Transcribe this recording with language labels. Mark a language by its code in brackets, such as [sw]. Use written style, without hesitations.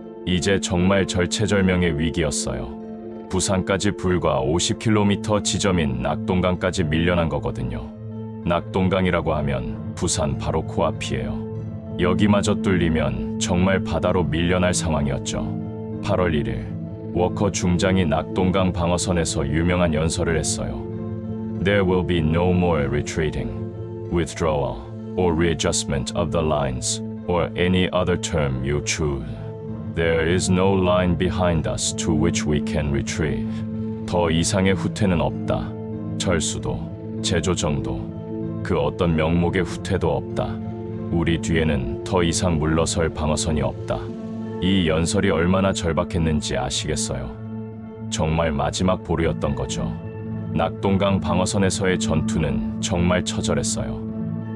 [ko] 이제 정말 절체절명의 위기였어요. 부산까지 불과 50km 지점인 낙동강까지 밀려난 거거든요. 낙동강이라고 하면 부산 바로 코앞이에요. 여기마저 뚫리면 정말 바다로 밀려날 상황이었죠. 8월 1일 워커 중장이 낙동강 방어선에서 유명한 연설을 했어요. [en] There will be no more retreating, withdrawal, or readjustment of the lines, or any other term you choose. There is no line behind us to which we can retrieve. [ko] 더 이상의 후퇴는 없다. 철수도, 재조정도, 그 어떤 명목의 후퇴도 없다. 우리 뒤에는 더 이상 물러설 방어선이 없다. 이 연설이 얼마나 절박했는지 아시겠어요? 정말 마지막 보루였던 거죠. 낙동강 방어선에서의 전투는 정말 처절했어요.